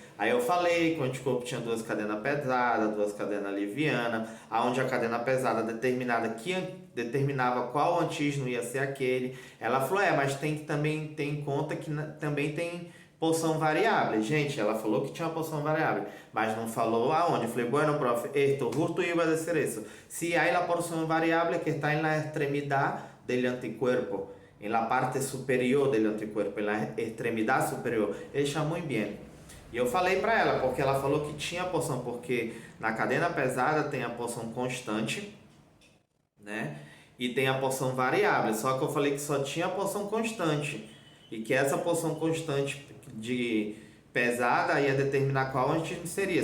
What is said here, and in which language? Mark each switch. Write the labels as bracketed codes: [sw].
[pt] Aí eu falei que o anticorpo tinha [es] 2 cadenas pesadas, 2 cadenas levianas, [pt] aonde a cadena pesada determinava qual antígeno ia ser aquele. Ela falou, mas tem que também ter em conta que também tem porção variável. Gente, ela falou que tinha uma porção variável, mas não falou aonde. Eu falei, [es] bueno, profe, esto justo iba a decir eso. Si hay la porción variable que está en la extremidad del anticuerpo, en la parte superior del anticuerpo, en la extremidad superior. [pt] Ele chamou bem. E eu falei para ela, porque ela falou que tinha porção, porque na cadena pesada tem a porção constante, né? E tem a porção variável. Só que eu falei que só tinha a porção constante. E que essa porção constante de pesada ia determinar qual antígeno seria.